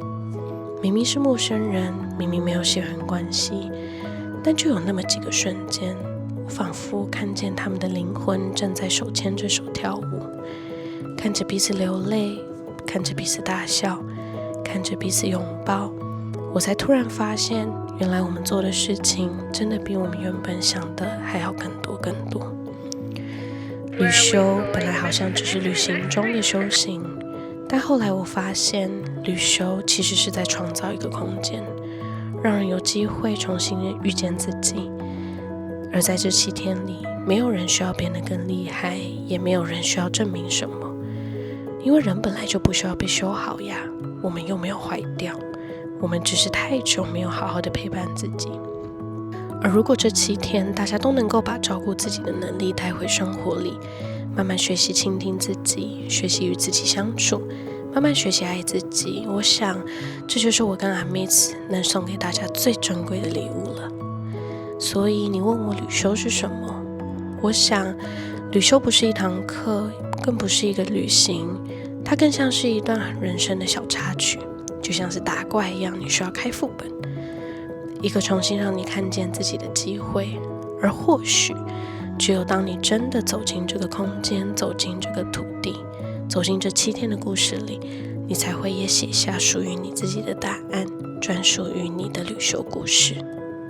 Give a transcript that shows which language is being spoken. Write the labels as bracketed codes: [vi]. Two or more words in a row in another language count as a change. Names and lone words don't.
[zh] 明明是陌生人，明明沒有血緣關係，但就有那麼幾個瞬間，我仿佛看見他們的靈魂正在手牽着手跳舞，看着彼此流淚，看着彼此大笑，看着彼此擁抱。我才突然發現，原來我們做的事情真的比我們原本想的還要更多更多。旅修本來好像只是旅行中的修行，但後來我發現，旅修其實是在創造一個空間，讓人有機會重新遇見自己。而在這7天裡，沒有人需要變得更厲害，也沒有人需要證明什麼，因為人本來就不需要被修好呀，我們又沒有壞掉，我們只是太久沒有好好的陪伴自己。而如果這7天大家都能夠把照顧自己的能力帶回生活裡，慢慢學習傾聽自己，學習與自己相處，慢慢學習愛自己，我想這就是我跟阿密斯能送給大家最珍貴的禮物了。所以你問我旅修是什麼？我想旅修不是一堂課，更不是一個旅行，它更像是一段人生的小插曲，就像是打怪一樣，你需要開副本，一個重新讓你看見自己的機會。而或許只有當你真的走進這個空間，走進這個土地，走進這7天的故事裡，你才會也寫下屬於你自己的答案，專屬於你的旅修故事。